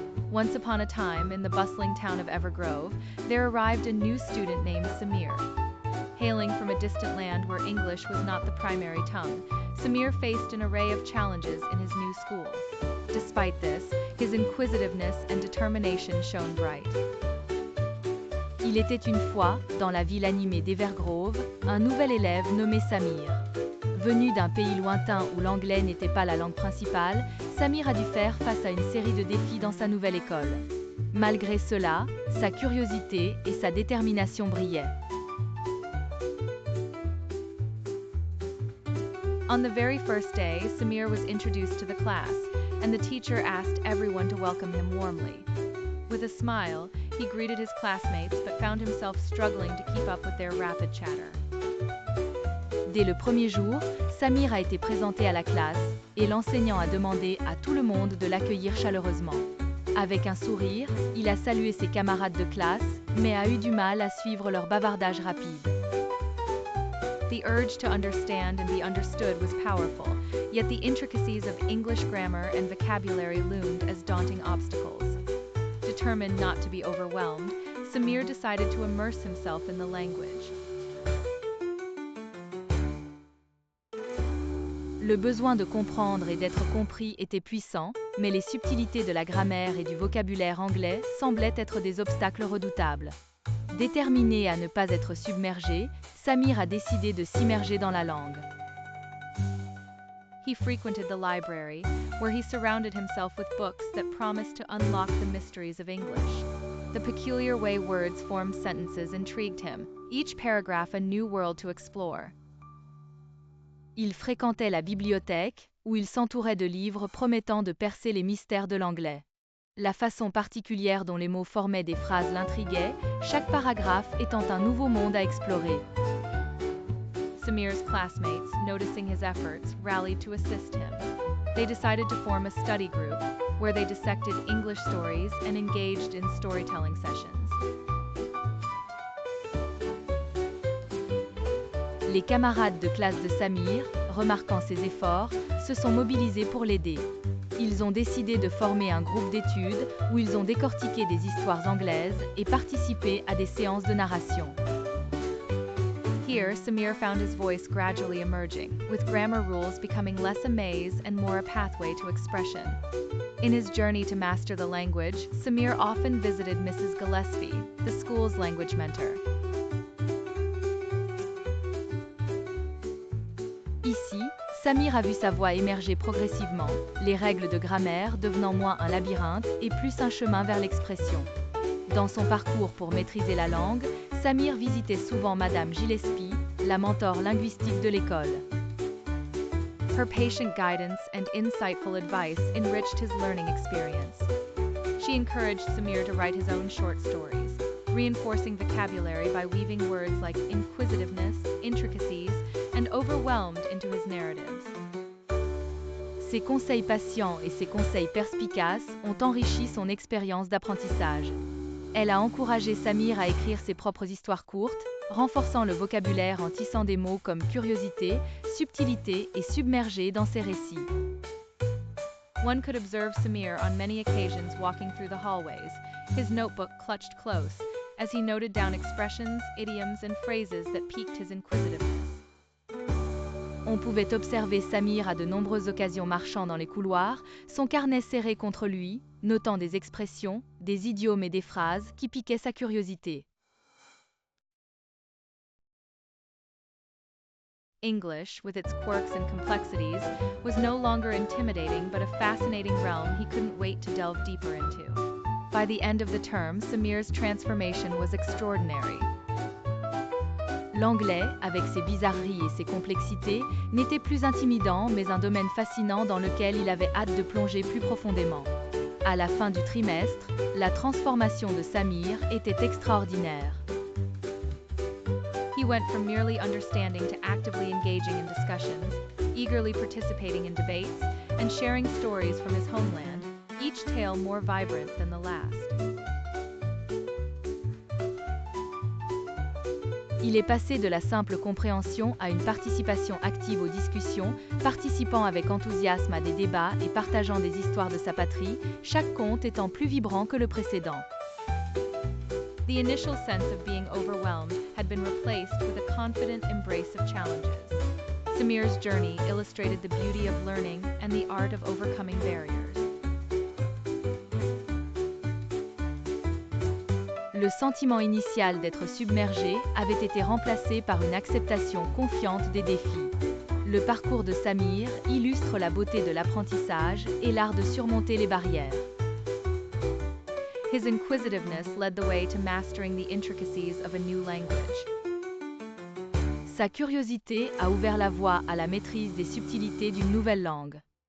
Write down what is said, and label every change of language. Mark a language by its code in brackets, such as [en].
[en] Once upon a time, in the bustling town of Evergrove, there arrived a new student named Samir. Hailing from a distant land where English was not the primary tongue, Samir faced an array of challenges in his new school. Despite this, his inquisitiveness and determination shone bright. [fr] Il était une fois, dans la ville animée d'Evergrove, un nouvel élève nommé Samir. Venu d'un pays lointain où l'anglais n'était pas la langue principale, Samir a dû faire face à une série de défis dans sa nouvelle école. Malgré cela, sa curiosité et sa détermination brillaient. [en] On the very first day, Samir was introduced to the class, and the teacher asked everyone to welcome him warmly. With a smile, he greeted his classmates but found himself struggling to keep up with their rapid chatter. [fr] Dès le premier jour, Samir a été présenté à la classe et l'enseignant a demandé à tout le monde de l'accueillir chaleureusement. Avec un sourire, il a salué ses camarades de classe, mais a eu du mal à suivre leur bavardage rapide. [en] The urge to understand and be understood was powerful, yet the intricacies of English grammar and vocabulary loomed as daunting obstacles. Determined not to be overwhelmed, Samir decided to immerse himself in the language. [fr] Le besoin de comprendre et d'être compris était puissant, mais les subtilités de la grammaire et du vocabulaire anglais semblaient être des obstacles redoutables. Déterminé à ne pas être submergé, Samir a décidé de s'immerger dans la langue. [en] He frequented the library, where he surrounded himself with books that promised to unlock the mysteries of English. The peculiar way words formed sentences intrigued him, each paragraph a new world to explore. [fr] Il fréquentait la bibliothèque, où il s'entourait de livres promettant de percer les mystères de l'anglais. La façon particulière dont les mots formaient des phrases l'intriguait, chaque paragraphe étant un nouveau monde à explorer. [en] Samir's classmates, noticing his efforts, rallied to assist him. They decided to form a study group, where they dissected English stories and engaged in storytelling sessions. [fr] Les camarades de classe de Samir, remarquant ses efforts, se sont mobilisés pour l'aider. Ils ont décidé de former un groupe d'études où ils ont décortiqué des histoires anglaises et participé à des séances de narration. [en] Here, Samir found his voice gradually emerging, with grammar rules becoming less a maze and more a pathway to expression. In his journey to master the language, Samir often visited Mrs. Gillespie, the school's language mentor. [fr] Ici, Samir a vu sa voix émerger progressivement, les règles de grammaire devenant moins un labyrinthe et plus un chemin vers l'expression. Dans son parcours pour maîtriser la langue, Samir visitait souvent Madame Gillespie, la mentor linguistique de l'école. [en] Her patient guidance and insightful advice enriched his learning experience. She encouraged Samir to write his own short stories, reinforcing vocabulary by weaving words like inquisitiveness, intricacies, and overwhelmed into his narratives. [fr] Ses conseils patients et ses conseils perspicaces ont enrichi son expérience d'apprentissage. Elle a encouragé Samir à écrire ses propres histoires courtes, renforçant le vocabulaire en tissant des mots comme curiosité, subtilité et submergé dans ses récits. [en] One could observe Samir on many occasions walking through the hallways, his notebook clutched close, as he noted down expressions, idioms, and phrases that piqued his inquisitiveness. [fr] On pouvait observer Samir à de nombreuses occasions marchant dans les couloirs, son carnet serré contre lui, notant des expressions, des idiomes et des phrases qui piquaient sa curiosité. [en] English, with its quirks and complexities, was no longer intimidating but a fascinating realm he couldn't wait to delve deeper into. By the end of the term, Samir's transformation was extraordinary. [fr] L'anglais, avec ses bizarreries et ses complexités, n'était plus intimidant mais un domaine fascinant dans lequel il avait hâte de plonger plus profondément. À la fin du trimestre, la transformation de Samir était extraordinaire. [en] He went from merely understanding to actively engaging in discussions, eagerly participating in debates, and sharing stories from his homeland, each tale more vibrant than the last. [fr] Il est passé de la simple compréhension à une participation active aux discussions, participant avec enthousiasme à des débats et partageant des histoires de sa patrie, chaque conte étant plus vibrant que le précédent. [en] The initial sense of being overwhelmed had been replaced with a confident embrace of challenges. Samir's journey illustrated the beauty of learning and the art of overcoming barriers. [fr] Le sentiment initial d'être submergé avait été remplacé par une acceptation confiante des défis. Le parcours de Samir illustre la beauté de l'apprentissage et l'art de surmonter les barrières. [en] His inquisitiveness led the way to mastering the intricacies of a new language. [fr] Sa curiosité a ouvert la voie à la maîtrise des subtilités d'une nouvelle langue.